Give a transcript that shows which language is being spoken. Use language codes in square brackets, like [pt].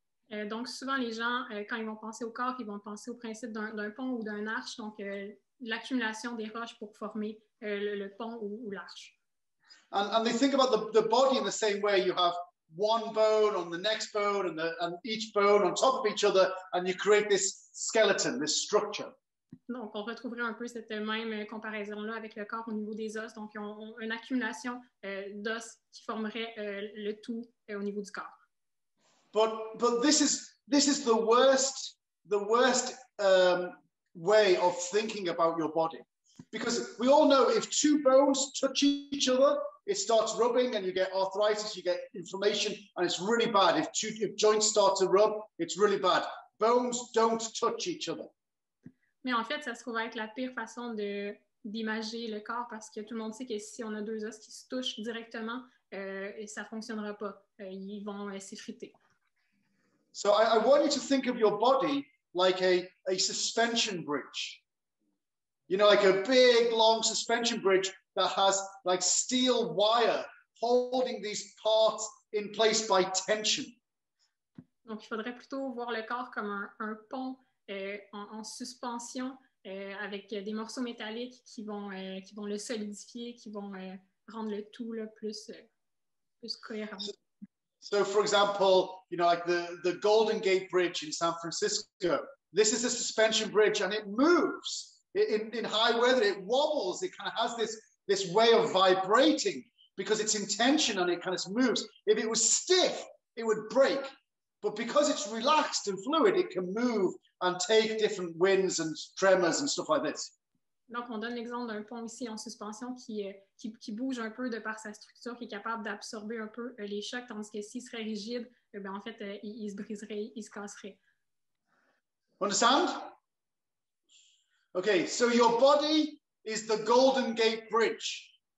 [fr] Donc, souvent, les gens, quand ils vont penser au corps, ils vont penser au principe d'un pont ou d'un arche, donc l'accumulation des roches pour former le pont ou l'arche. [en] And they think about the body in the same way. You have one bone on the next bone and each bone on top of each other, and you create this skeleton, this structure. [fr] Donc, on retrouverait un peu cette même comparaison-là avec le corps au niveau des os. Donc, ils ont une accumulation d'os qui formerait le tout au niveau du corps. [en] But this is the worst way of thinking about your body, because we all know if two bones touch each other, it starts rubbing and you get arthritis, you get inflammation, and it's really bad. If joints start to rub, it's really bad. Bones don't touch each other. [fr] Mais en fait, ça se trouve être la pire façon d'imager le corps, parce que tout le monde sait que si on a deux os qui se touchent directement, ça ne fonctionnera pas. Ils vont s'effriter. [en] So I want you to think of your body like a suspension bridge. You know, like a big, long suspension bridge that has like steel wire holding these parts in place by tension. [fr] Donc, il faudrait plutôt voir le corps comme un pont en suspension avec des morceaux métalliques qui vont le solidifier, qui vont rendre le tout là, plus cohérent. [en] So, for example, you know, like the Golden Gate Bridge in San Francisco, this is a suspension bridge and it moves. In high weather, it wobbles. It kind of has this way of vibrating because it's in tension and it kind of moves. If it was stiff, it would break. But because it's relaxed and fluid, it can move and take different winds and tremors and stuff like this. [fr] Donc, on donne l'exemple d'un pont ici en suspension qui bouge un peu de par sa structure, qui est capable d'absorber un peu les chocs, tandis que s'il serait rigide, en fait, il se briserait, il se casserait. [en] Understand? Okay, so your body is the Golden Gate Bridge.